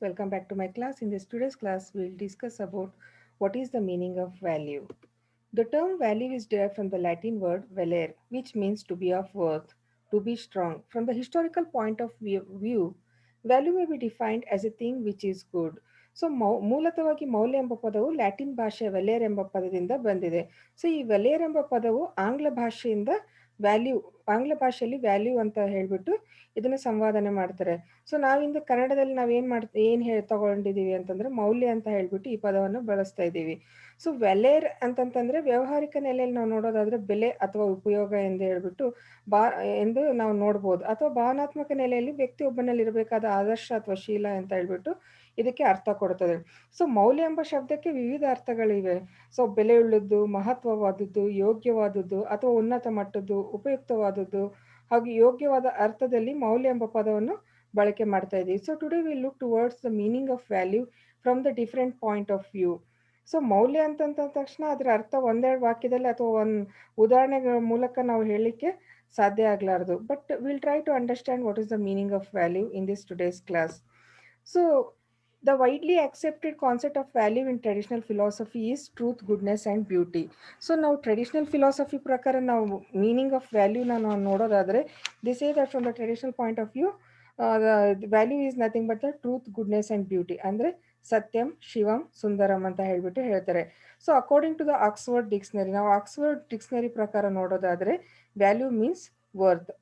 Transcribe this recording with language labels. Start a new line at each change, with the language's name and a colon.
English: Welcome back to my class. In this today's class, we'll discuss about what is the meaning of value. The term value is derived from the Latin word valere, which means to be of worth, to be strong. From the historical point of view, value may be defined as a thing which is good.
Kannada: So ಮೂಲತಃವಾಗಿ ಮೌಲ್ಯ ಎಂಬ ಪದವು Latin ಭಾಷೆಯ ವೆಲೇರ್ ಎಂಬ ಪದದಿಂದ ಬಂದಿದೆ. So ಈ ವೆಲೇರ್ ಎಂಬ ಪದವು ಆಂಗ್ಲ ಭಾಷೆಯಿಂದ ವ್ಯಾಲ್ಯೂ ಆಂಗ್ಲ ಭಾಷೆಯಲ್ಲಿ ವ್ಯಾಲ್ಯೂ ಅಂತ ಹೇಳ್ಬಿಟ್ಟು ಇದನ್ನ ಸಂವಾದನೆ ಮಾಡ್ತಾರೆ. ಸೊ ನಾವಿಂದು ಕನ್ನಡದಲ್ಲಿ ಏನು ತಗೊಂಡಿದ್ದೀವಿ ಅಂತಂದ್ರೆ ಮೌಲ್ಯ ಅಂತ ಹೇಳ್ಬಿಟ್ಟು ಈ ಪದವನ್ನು ಬಳಸ್ತಾ ಇದ್ದೀವಿ. ಸೊ ವೆಲೇರ್ ಅಂತಂತಂದ್ರೆ ವ್ಯಾವಹಾರಿಕ ನೆಲೆಯಲ್ಲಿ ನಾವು ನೋಡೋದಾದ್ರೆ ಬೆಲೆ ಅಥವಾ ಉಪಯೋಗ ಎಂದು ಹೇಳ್ಬಿಟ್ಟು ಬಾ ಎಂದು ನಾವು ನೋಡ್ಬೋದು. ಅಥವಾ ಭಾವನಾತ್ಮಕ ನೆಲೆಯಲ್ಲಿ ವ್ಯಕ್ತಿ ಒಬ್ಬನಲ್ಲಿ ಇರಬೇಕಾದ ಆದರ್ಶ ಅಥವಾ ಶೀಲ ಅಂತ ಹೇಳ್ಬಿಟ್ಟು ಇದಕ್ಕೆ ಅರ್ಥ ಕೊಡ್ತದೆ. ಸೊ ಮೌಲ್ಯ ಎಂಬ ಶಬ್ದಕ್ಕೆ ವಿವಿಧ ಅರ್ಥಗಳಿವೆ. ಸೊ ಬೆಲೆಯುಳ್ಳದ್ದು, ಮಹತ್ವವಾದದ್ದು, ಯೋಗ್ಯವಾದದ್ದು ಅಥವಾ ಉನ್ನತ ಮಟ್ಟದ್ದು, ಉಪಯುಕ್ತವಾದದ್ದು ಹಾಗೂ ಯೋಗ್ಯವಾದ ಅರ್ಥದಲ್ಲಿ ಮೌಲ್ಯ ಎಂಬ ಪದವನ್ನು ಬಳಕೆ ಮಾಡ್ತಾ ಇದ್ದೀವಿ.
English: So today we look towards the meaning of value from the different point of view.
Kannada: So ಮೌಲ್ಯ ಅಂತಂದ ತಕ್ಷಣ ಅದರ ಅರ್ಥ ಒಂದೆರಡು ವಾಕ್ಯದಲ್ಲಿ ಅಥವಾ ಒಂದು ಉದಾಹರಣೆಗಳ ಮೂಲಕ ನಾವು ಹೇಳಲಿಕ್ಕೆ ಸಾಧ್ಯ ಆಗಲಾರದು.
English: But will try to understand what is the meaning of value in this today's class. So the widely accepted concept of value in traditional philosophy is truth, goodness and beauty.
Kannada: So ನಾವು traditional philosophy ಪ್ರಕಾರ ನಾವು meaning of ವ್ಯಾಲ್ಯೂನ ನಾವು ನೋಡೋದಾದರೆ
English: They say that from the traditional point of view value is nothing but the truth, goodness and beauty.
Kannada: ಅಂದರೆ ಸತ್ಯಂ, ಶಿವಂ, ಸುಂದರಂ ಅಂತ ಹೇಳ್ಬಿಟ್ಟು ಹೇಳ್ತಾರೆ.
English: so according to the Oxford dictionary,
Kannada: ನಾವು ಆಕ್ಸ್ಫರ್ಡ್ ಡಿಕ್ಸ್ನರಿ ಪ್ರಕಾರ ನೋಡೋದಾದರೆ
English: Value means worth.